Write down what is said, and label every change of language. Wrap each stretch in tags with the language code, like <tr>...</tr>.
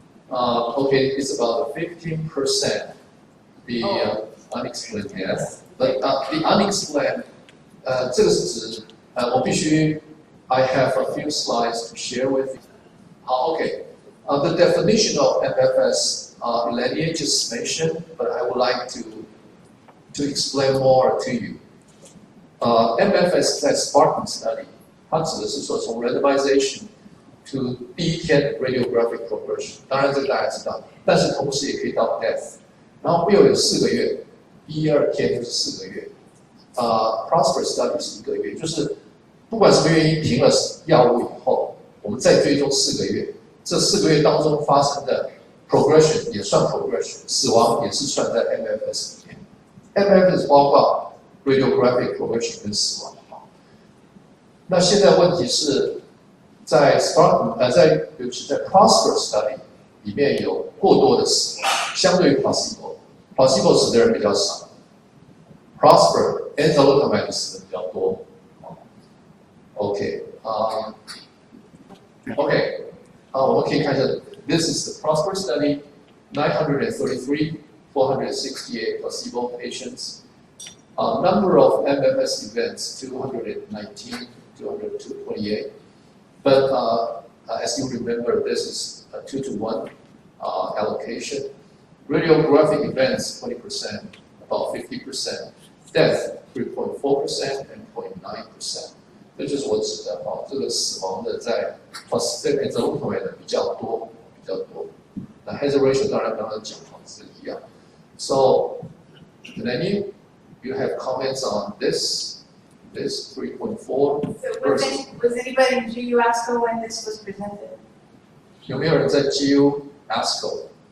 <en>Okay, it's about 15% the unexplained death, but the unexplained</en> <zh>这个是指我必须</zh> <en>I have a few slides to share with you. Okay, the definition of MFS Eleni just mentioned, but I would like to explain more to you.</en> <zh>MFS 在 Spartan study， 它指的是说从 randomization to 第一天 radiographic progression， 当然这个大家知道，但是同时也可以到 death， 然后又有4个月，第一、2天就是4个月，Prosper study 是1个月，就是不管什么原因停了药物以后，我们再追踪4个月，这4个月当中发生的 progression 也算 progression， 死亡也是算在 MFS 里面。 MFS 包括 radiographic progression 跟死亡。那现在问题是在 尤其在 Prosper study 里面有过多的死亡，相对于 placebo 死的人比较少 ，Prosper enzalutamide 死的比较多。</zh> <en>OK，</en> <zh>我们可以看一下</zh> <en>，This is the Prosper study, 933, 468 placebo patients. Number of MFS events 219, 228. But as you remember, this is a 2-to-1 allocation. Radiographic events 20%, about 50%. Death 3.4% and 0.9%.</en> <zh>这就是我指的这个死亡的在 enzalutamide 的比较多。那 hazard ratio 当然刚刚讲是一样。</zh> <en>So, Lenny, you have comments on this 3.4? So was anybody in GU ASCO when this was presented?</en> <zh>有没有人在 GU ASCO?</zh>